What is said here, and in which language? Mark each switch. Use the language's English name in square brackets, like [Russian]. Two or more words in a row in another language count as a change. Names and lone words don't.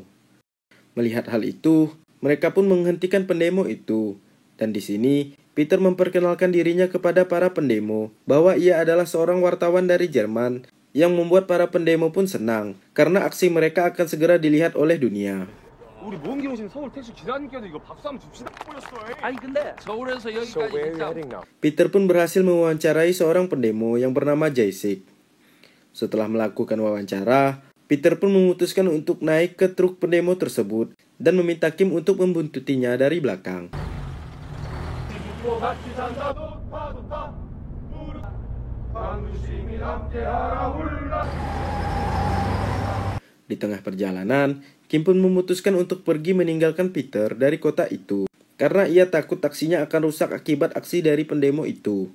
[Indonesian] Melihat hal itu, mereka pun menghentikan pendemo itu. Dan di sini, Peter memperkenalkan dirinya kepada para pendemo bahwa ia adalah seorang wartawan dari Jerman yang membuat para pendemo pun senang karena aksi mereka akan segera dilihat oleh dunia. [Korean] 우리 모험기 오신 서울 택시 기사님께도 이거 박수 한번 줍시다. 아니 근데 서울에서 여기까지 진짜 [Indonesian] Peter pun berhasil mewawancarai seorang pendemo yang bernama Jae-sik. Setelah melakukan wawancara, Peter pun memutuskan untuk naik ke truk pendemo tersebut dan meminta Kim untuk membuntutinya dari belakang. Di tengah perjalanan, Kim pun memutuskan untuk pergi meninggalkan Peter dari kota itu karena ia takut taksinya akan rusak akibat aksi dari pendemo itu.